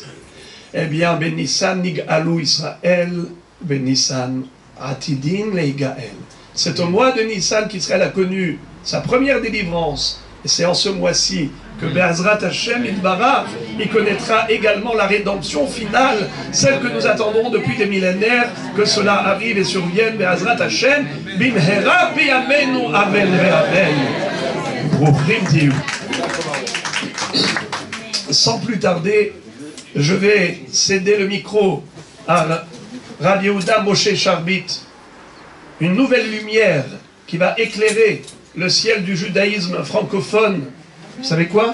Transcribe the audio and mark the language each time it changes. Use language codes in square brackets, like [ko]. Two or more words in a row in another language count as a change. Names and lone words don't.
[fr] Eh bien, [he] בניסן נגאלו ישראל, בניסן עתידין ליגאל. [fr] C'est au mois de Nissan qu'Israël a connu sa première délivrance. Et c'est en ce mois-ci que [he] בעזרת השם יתברך, [fr] il connaîtra également la rédemption finale, celle que nous attendons depuis des millénaires, que cela arrive et survienne. [he] בעזרת השם, במהרה בימינו, אמן ואמן. ברוכים תהיו. [fr] Sans plus tarder, je vais céder le micro à Rabbi Yehuda Moshe Charbit, une nouvelle lumière qui va éclairer le ciel du judaïsme francophone. Vous savez quoi?